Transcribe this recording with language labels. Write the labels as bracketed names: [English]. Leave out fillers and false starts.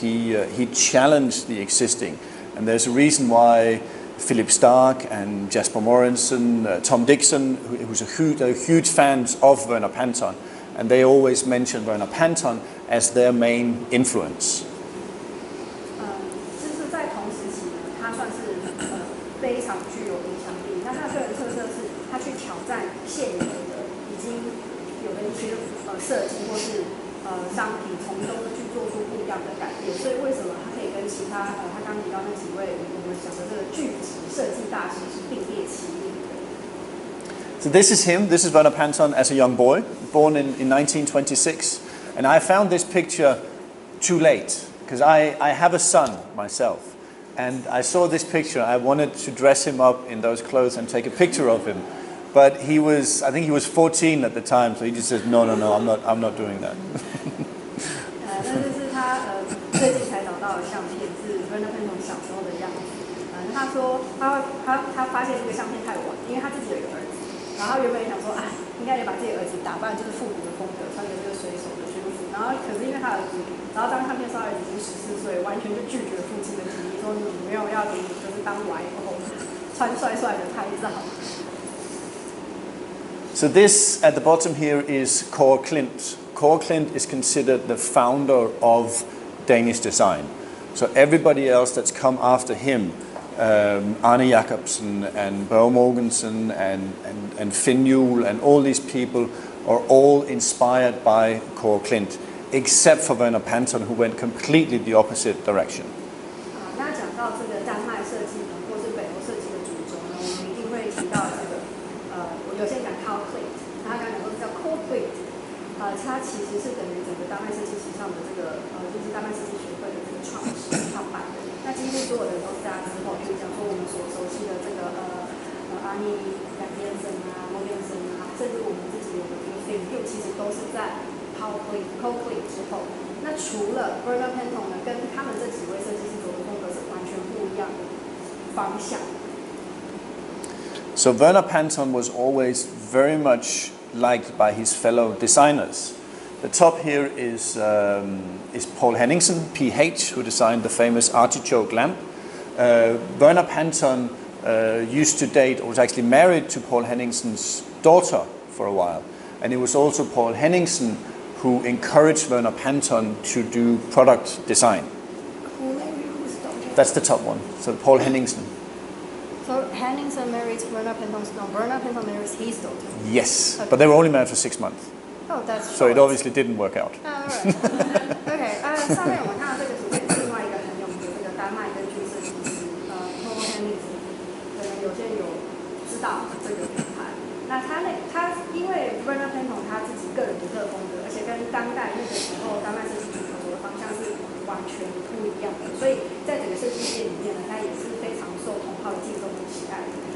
[English] He challenged the existing, and there's a reason why Philip Stark and Jasper Morrison, Tom Dixon, who's a huge fans of Verpan, and they always mention Verpan as their main influence. [Chinese] 就是在同时期呢，他算是非常具有影响力。那他个人特色是，他去挑战现有的已经有的一些设计或是商品，从中去做出不一样的改变。所以为什么他可以跟其他他刚提到那几位我们讲的这个巨子设计大师是并列齐名的。 [English] So this is him. This is Verpan as a young boy, born in 1926, and I found this picture too late because I have a son myself, and I saw this picture. I wanted to dress him up in those clothes and take a picture of him. But I think he was 14 at the time, so he just said, no, I'm not doing that. [Chinese] 那这是他最近才找到的相片，是 Verpan 小时候的样子。他说他发现这个相片太晚，因为他自己有一个儿子，然后原本也想说应该也把自己的儿子打扮就是复古的风格，穿着这个水手的军服。然后可是因为他儿子，然后当相片上儿子已经14岁，完全就拒绝父亲的提议，说你没有要给你就是当玩偶，穿帅帅的拍照。 [English] So this at the bottom here is Kåre Klint. Kåre Klint is considered the founder of Danish design. So everybody else that's come after him, Arne Jacobsen and Børge Mogensen and Finn Juhl and all these people are all inspired by Kåre Klint, except for Verpan, who went completely the opposite direction. [Chinese] 那讲到这个丹麦设计呢，或是北欧设计的主轴呢，我们一定会提到这个我有些讲 Kåre Klint， 他刚讲说是叫 Kåre Klint， 它其实是等于整个丹麦设计史上的这个就是丹麦设计学会的这个创办人。那几乎所有的人都是大家之后，比如讲说我们所熟悉的这个阿尼亚先生啊、莫先生啊，甚至我们自己有的 Verpan 其实都是在 Coldplay 之后。那除了 Verpan 呢，跟他们这几位设计师走的风格是完全不一样的方向。 [English] So Verpan was always very much liked by his fellow designers. The top here is Paul Henningsen, PH, who designed the famous artichoke lamp. Verpan used to date, or was actually married to Paul Henningsen's daughter for a while. And it was also Paul Henningsen who encouraged Verpan to do product design. That's the top one. So Paul Henningsen. So Henningsen marries Verpan, Verpan marries his daughter. Yes, Okay. but they were only married for 6 months. Oh, that's So it obviously didn't work out. Alright. [Chinese] OK， 上面我们看到这个图片是另外一个很有名的这个丹麦根据设计师Paul Henningsen， 可能有些人有知道这个品牌。那他因为 Verpan 他自己个人独特风格，而且跟当代那个时候丹麦设计主流的方向是完全不一样的，所以在整个设计界里面呢，他也是非常受同好的敬重和喜爱的。